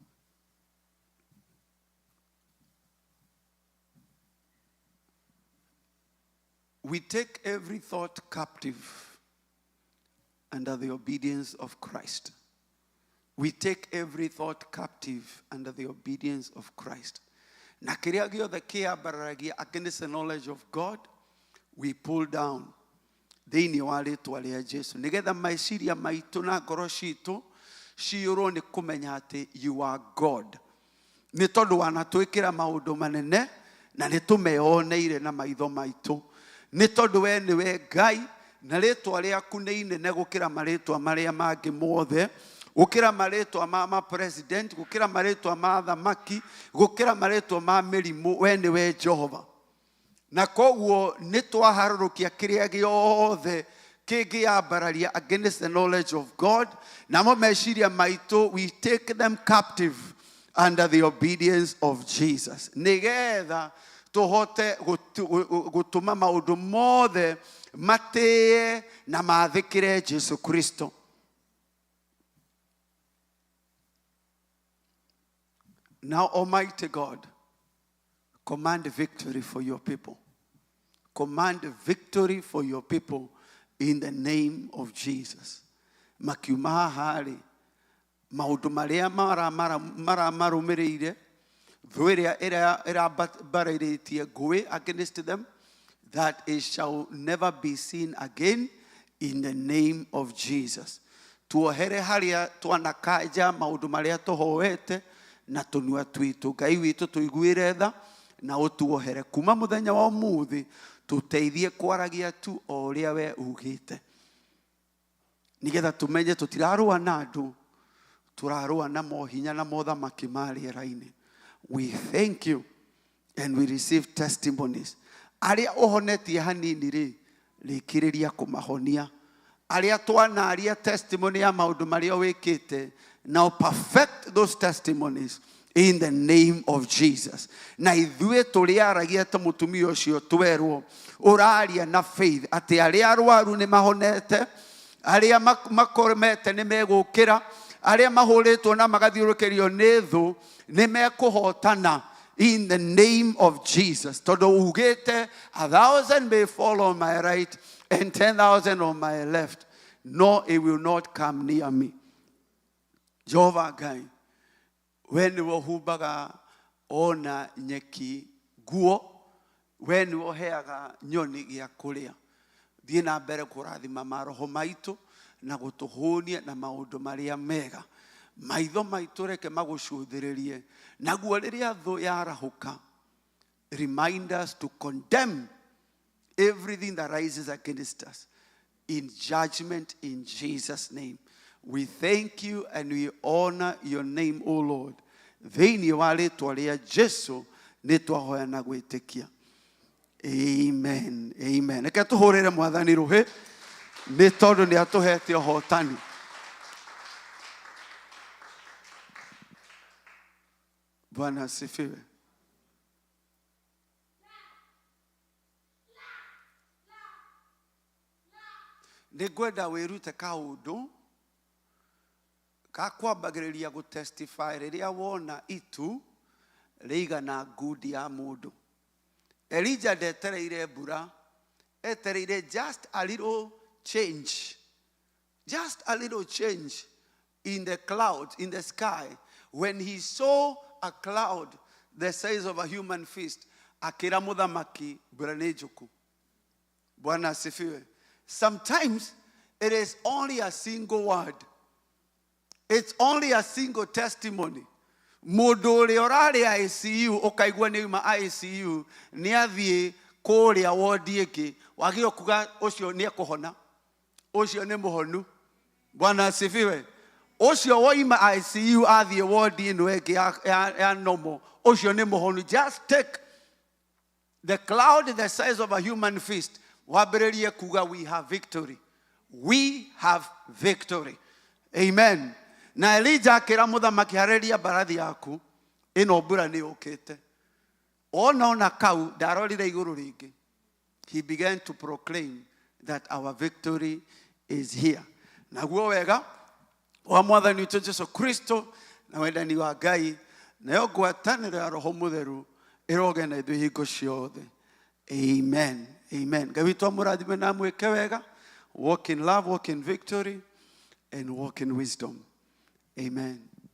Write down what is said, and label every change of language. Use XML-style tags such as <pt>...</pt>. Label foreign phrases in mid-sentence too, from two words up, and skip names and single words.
<en>We take every thought captive under the obedience of Christ. We take every thought captive under the obedience of Christ.</en> <ki>Na kĩrĩa gĩothe kĩambaragia</ki> <en>against the knowledge of God, we pull down</en> <ki>thĩinĩ wa rĩtwa rĩa Jesu. Nĩgetha meciria maitũ na ngoro citũ ciũrwo nĩ kũmenya atĩ</ki> <en>you are God.</en> <ki>Nĩ tondũ wanatwĩkĩra maũndũ manene na nĩ tũmeoneire na maitho maitũ. Nĩ tondũ we nĩwe Ngai na rĩtwa rĩaku nĩ inene gũkĩra marĩtwa marĩa mangĩ mothe. Gũkĩra marĩtwa ma president, gũkĩra marĩtwa ma thamaki, gũkĩra marĩtwa ma mĩrimũ, we nĩwe Jehova. Na koguo nĩ twaharũrũkia kĩrĩa gĩothe kĩngĩambararia</ki> <en>against the knowledge of God.</en> <ki>Namo meciria maitũ,</ki> <en>we take them captive under the obedience of Jesus.</en> <ki>Nĩgetha tũhote gũtũma maũndũ mothe matĩe na mathĩkĩre Jesu Kristo.</ki> <en>Now, Almighty God, command victory for your people. Command victory for your people in the name of Jesus.</en> <ki>Makiuma hari maũndũ marĩa maramarũmĩrĩire, thũ ĩrĩa ĩrabarĩrĩtie ngũĩ</ki> <en>against them, that it shall never be seen again in the name of Jesus.</en> <ki>Tuohere harĩa twanakanja maũndũ marĩa tũhoete na tũnua twitũ. Ngai witũ tũiguĩre tha na ũtuohere. Kuma mũthenya wa ũmũthĩ tũteithie kwaragia tu o ũrĩa we ugĩte. Nĩgetha tũmenye tũtirarũa na andũ, tũrarũa na mohinya na mothamaki ma rĩera-inĩ.</ki> <en>We thank you and we receive testimonies.</en> <ki>Arĩa ũhonetie hanini rĩ, rĩkĩrĩria kũmahonia. Arĩa twanaria testimony ya maũndũ marĩa wĩkĩte,</ki> <en>now perfect those testimonies in the name of Jesus.</en> <ki>Na ithuĩ tũrĩaragia ta mũtumia ũcio twerwo, ũraria na faith atĩ arĩa arwaru nĩ mahonete, aria makoremete nĩ megũkĩra, aria mahũrĩtwo na magathiũrũkĩrio nĩ thũ nĩ mekũhotana</ki> <en>in the name of Jesus.</en> <ki>Tondũ ugĩte</ki> <en>1,000 may fall on my right and 10,000 on my left, no, it will not come near me.</en> <ki>Jehova Ngai, we nĩwe ũhumbaga ona nyeki nguo, we nĩwe ũheaga nyoni gĩa kũrĩa. Thiĩ na mbere kũrathima maroho maitũ na gũtũhũnia na maũndũ marĩa mega. Maitho maitũ reke magũcũthĩrĩrie, naguo rĩrĩa thũ yarahũka,</ki> <en>remind us to condemn everything that rises against us in judgment in Jesus' name. We thank you and we honor your name, O Lord.</en> <ki>Thĩinĩ wa rĩĩtwa rĩa Jesũ nĩ twahoya na gwĩtĩkia. Amen. Amen. Reke tũhũrĩre Mwathani rũhĩ nĩ tondũ nĩ atũhete ũhotani.</ki> <sw>Bwana asifiwe.</sw> <ki>Nĩngwenda wĩrute kaũndũ kakwambagĩrĩria gũtestify rĩrĩa wona itu rĩigana ngundi ya mũndũ. Elijah ndetereire mbura, etereire</ki> <en>just a little change. Just a little change in the clouds, in the sky. When he saw a cloud the size of a human fist,</en> <ki>akĩra mũthamaki mbura nĩ njũku.</ki> <sw>Bwana asifiwe.</sw> <en>Sometimes it is only a single word. It's only a single testimony.</en> <ki>Mũndũ ũrĩa ũrarĩ ICU ũkaigua nĩ uma ICU nĩ athiĩ kũrĩa wodi ĩngĩ, wagĩrĩirwo kuga ũcio nĩ ekũhona, ũcio nĩ mũhonu.</ki> <sw>Bwana asifiwe.</sw> <ki>Ũcio woima ICU athiĩ wodi ĩno ĩngĩ ya normal, ũcio nĩ mũhonu.</ki> <en>Just take the cloud the size of a human fist,</en> <ki>wambĩrĩrie kuga</ki> <en>we have victory. We have victory. Amen.</en> <ki>Na Elijah akĩra mũthamaki, harĩria mbarathi yaku, ĩno mbura nĩ yũkĩte. Ona kau ndarorire igũrũ rĩngĩ.</ki> <en>He began to proclaim that our victory is here.</en> <ki>Naguo wega wa Mwathani witũ Jesũ Kristo na wendani wa Ngai nayo ngwatanĩro ya Roho Mũtheru ĩroge na ithuĩ hingo ciothe. Amen. Amen. Ngai witũ amũrathime na amwĩke wega.</ki> <en>Walk in love, walk in victory, and walk in wisdom. Amen.</en>